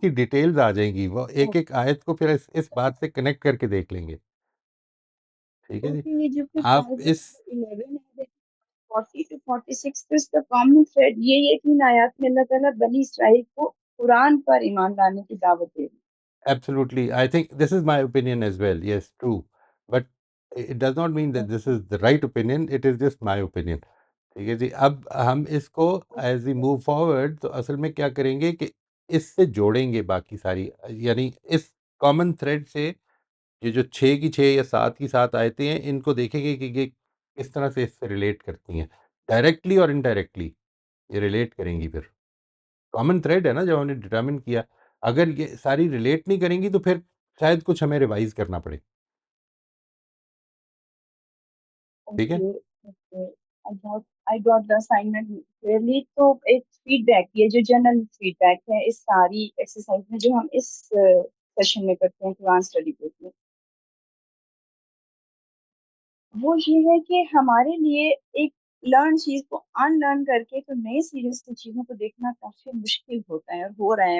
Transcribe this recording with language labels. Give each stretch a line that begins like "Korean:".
Urdu: کی ڈیٹیلز آ جائیں گی، وہ ایک ایک آیت کو پھر اس بات سے کنیکٹ کر کے دیکھ لیں گے. ٹھیک ہے جی، اوکے، یہ جو پھر آپ پیراگراف اس 11 ہے 40 to 46 تو اس کا کامن تھریڈ یہی ہے کہ ان آیات میں اللہ تعالیٰ بنی اسرائیل کو قرآن پر ایمان لانے کی دعوت دے رہے.
English: absolutely, I think this is my opinion as well. Yes, true, but it does not mean that this is the right opinion. It is just my opinion.
Urdu: ٹھیک ہے جی، اب ہم اس کو
English: as we move forward
Urdu: تو اصل میں کیا کریں گے کہ اس سے جوڑیں گے باقی ساری، یعنی اس کامن تھریڈ سے یہ جو 6 کی 6 یا 7 کی 7 آیتیں ہیں ان کو دیکھیں گے کہ یہ کس طرح سے اس سے ریلیٹ کرتی ہیں، ڈائریکٹلی اور انڈائریکٹلی یہ ریلیٹ کریں گی. پھر کامن تھریڈ ہے نا جو ہم نے ڈٹرمن کیا، اگر یہ ساری ریلیٹ نہیں کریں گی تو پھر شاید کچھ ہمیں ریوائز کرنا پڑے. ٹھیک ہے،
English: Okay, I got the assignment clearly.
Urdu: تو ایک فیڈ بیک، یہ جو جنرل فیڈ بیک ہے اس ساری ایکسرسائز میں جو ہم اس سیشن میں کرتے ہیں قرآن اسٹڈی گروپ میں، وہ یہ ہے کہ ہمارے لیے ایک لرن چیز کو ان لرن کر کے تو نئے سیریز کی چیزوں کو دیکھنا کافی مشکل ہوتا ہے، اور ہو رہا ہے.